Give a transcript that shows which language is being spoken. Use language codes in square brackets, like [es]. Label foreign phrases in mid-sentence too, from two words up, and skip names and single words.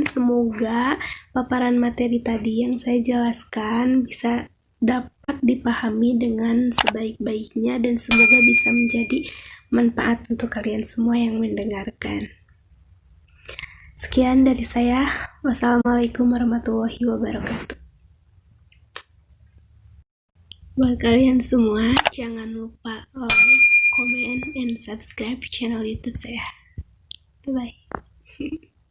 [id] Semoga paparan materi tadi yang saya jelaskan bisa dapat dipahami dengan sebaik-baiknya dan semoga bisa menjadi manfaat untuk kalian semua yang mendengarkan. Sekian dari saya. [ar] والسلام عليكم ورحمة الله وبركاته. [id] Buat kalian semua, jangan lupa [en] like, comment, and subscribe channel [id] YouTube saya. Bye-bye.